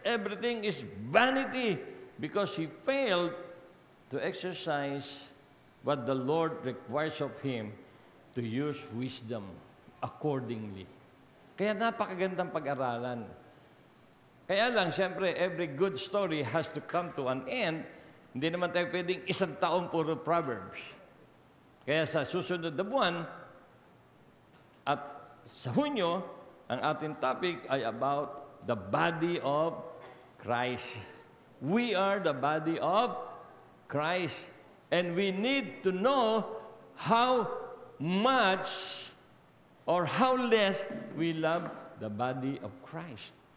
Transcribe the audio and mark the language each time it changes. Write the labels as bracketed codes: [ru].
[en] Everything is vanity because he failed to exercise what the Lord requires of him to use wisdom accordingly. [tl] Kaya napakagandang pag-aralan. Kaya lang, siyempre, [en] every good story has to come to an end. [tl] Hindi naman tayo pwedeng isang taon puro Proverbs. Kaya sa susunod na buwan at sa Hunyo, ang ating topic ay [en] about the body of Christ. We are the body of Christ. And we need to know how much or how less we love the body of Christ.